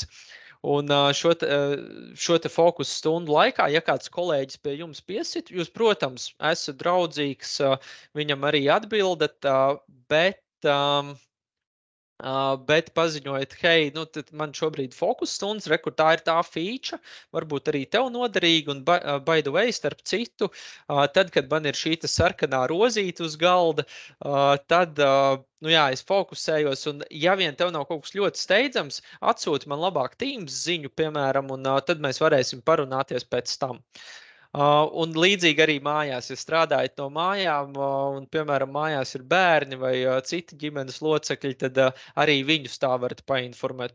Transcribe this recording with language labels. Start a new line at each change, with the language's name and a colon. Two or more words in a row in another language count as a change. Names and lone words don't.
Latvian: Un šo te fokusu stundu laikā, ja kāds kolēģis pie jums piesit, jūs, protams, esat draudzīgs, viņam arī atbildat, bet paziņojat, hei, tad man šobrīd fokus stundas, kur tā ir tā feature, varbūt arī tev noderīga, un
English: by the way,
Latvian: starp citu, tad, kad man ir šī sarkanā rozīte uz galda, tad, es fokusējos, un ja vien tev nav kaut kas ļoti steidzams, atsūti man labāk Teams ziņu, piemēram, un tad mēs varēsim parunāties pēc tam. Un līdzīgi arī mājās, ja strādājat no mājām, un, piemēram, mājās ir bērni vai citi ģimenes locekļi, tad arī viņus tā varat painformēt.